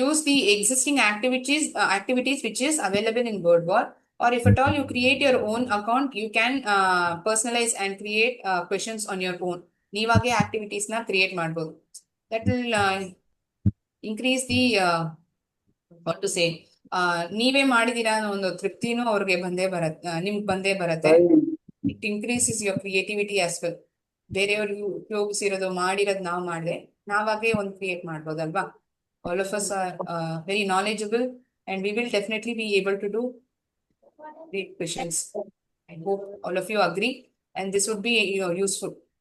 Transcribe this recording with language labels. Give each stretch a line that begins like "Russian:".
English: use the existing activities which is available in WordWall, or if at all you create your own account, you can personalize and create questions on your own.
Kannada: ನೀವಾಗೆ activities ನ create ಮಾಡ್ಬೋದು.
English: That will increase the what to say,
Kannada: ನೀವೇ ಮಾಡಿದೀರಾ ಅನ್ನೋ ಒಂದು ತೃಪ್ತಿನೂ ಅವ್ರಿಗೆ ನಿಮ್ಗೆ ಬಂದೇ ಬರುತ್ತೆ.
English: It increases your creativity as well.
Kannada: ಬೇರೆಯವ್ರು ಉಪಯೋಗಿಸಿರೋದು ಮಾಡಿರೋದು ನಾವು ಮಾಡಿದೆ, ನಾವಾಗೆ ಒಂದು create ಮಾಡ್ಬೋದಲ್ವಾ?
English: All of us are very knowledgeable and we will definitely be able to do great questions. I hope all of you agree and this would be useful.